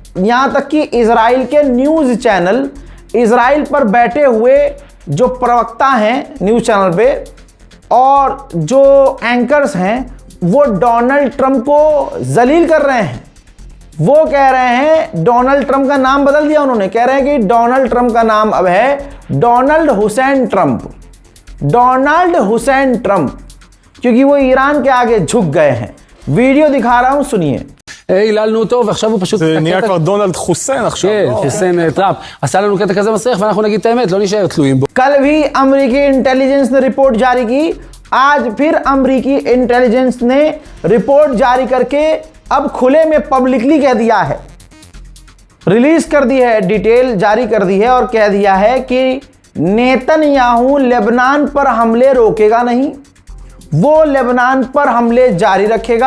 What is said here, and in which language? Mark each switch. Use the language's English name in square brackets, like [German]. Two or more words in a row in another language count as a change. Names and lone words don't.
[Hindi] यहाँ तक कि इजराइल के [English] news channel, [Hindi] इजराइल पर बैठे हुए जो प्रवक्ता हैं [English] news channel [Hindi] पे और जो एंकर्स हैं, वो डोनाल्ड ट्रंप को जलील कर रहे हैं। वो कह रहे हैं, डोनाल्ड ट्रंप का नाम बदल दिया उन्होंने, कह रहे हैं कि डोनाल्ड ट्रंप का नाम अब है डोनाल्ड हुसैन ट्रंप, डोनाल्ड हुसैन ट्रंप, क्योंकि वो ईरान के आगे झुक गए हैं। वीडियो दिखा रहा हूं, सुनिए। [Hebrew] היללנו אותו ועכשיו הוא פשוט... זה נהיה כבר דונלד חוסיין עכשיו. כן, חוסיין טראמפ. עשה לנו קטע כזה מסריח ואנחנו נגיד את האמת, לא נשאר תלויים בו. [Hindi] कल भी अमेरिकी इंटेलिजेंस ने रिपोर्ट जारी की, आज फिर अमेरिकी इंटेलिजेंस ने रिपोर्ट जारी करके अब खुले में पब्लिकली कह दिया है, रिलीज कर दी है, डिटेल जारी कर दी है और कह दिया है कि नेतन्याहू लेबनान पर हमले रोकेगा नहीं, वो लेबनान पर हमले जारी रखेगा।